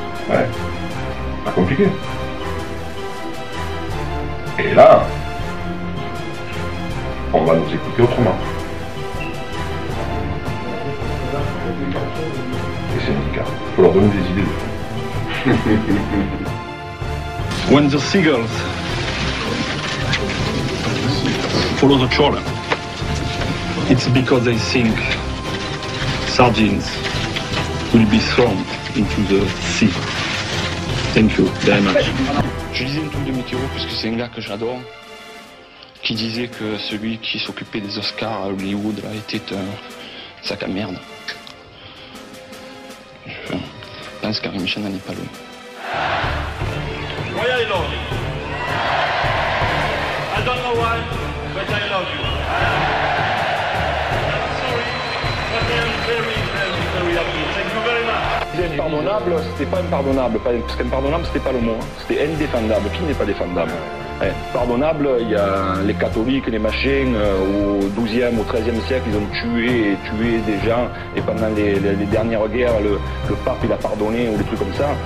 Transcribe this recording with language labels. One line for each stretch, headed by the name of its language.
French: Ouais. Pas compliqué. Et là, on va nous écouter autrement. Les syndicats, il faut leur donner des idées.
English: When the seagulls follow the trawler, it's because they think sardines will be thrown into the sea. Thank you very much.
French: Je lisais une truc de météo parce que c'est un gars que j'adore, qui disait que celui qui s'occupait des Oscars à Hollywood là, était un sac à merde. pense qu'Henri Michel n'en est pas loin.
English: Why I love you? I don't know why, but I love you. I'm sorry, but I am very, very, very happy. Thank you very much.
French: Impardonnable, c'était pas impardonnable, parce qu'impardonnable c'était pas le mot, c'était indéfendable. Qui n'est pas défendable? Pardonnable, il y a les catholiques, les machins, au XIIe, au XIIIe siècle, ils ont tué des gens, et pendant les dernières guerres, le pape il a pardonné, ou des trucs comme ça.